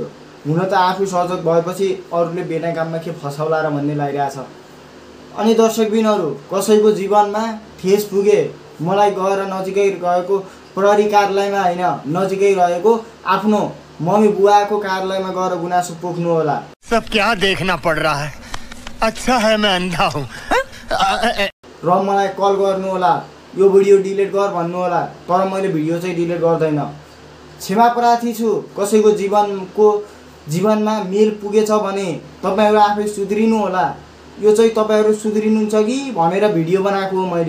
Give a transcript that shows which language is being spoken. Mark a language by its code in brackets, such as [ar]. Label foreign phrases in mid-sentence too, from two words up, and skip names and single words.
[ne] हुन त आफू सजग भएपछि अरूले बिना काममा के फसाउला र भन्ने लागिरहेछ। अनि दर्शकबिनहरू, कसैको जीवनमा ठेस पुगे, मलाई गएर नजिकै गएको प्रहरी कार्यालयमा होइन, नजिकै रहेको आफ्नो मम्मी बुवाको कार्यालयमा गएर गुनासो पोख्नु होला। [hi] सब क्या देखना पड़ रहा है, अच्छा है मैं अंधा हूं। [ne] र मलाई कल गर्नु होला, यो भिडियो डिलिट गर भन्नु होला। तर मैले भिडियो चाहिँ डिलिट गर्दैन। क्षमा प्रार्थी छु। कसैको जीवनमा मेल पुगेछ भने तपाईहरु आफै सुध्रिनु होला। यो चाहिँ तपाईहरु सुध्रिनुहुन्छ कि भनेर भिडियो बनाएको हो मैले।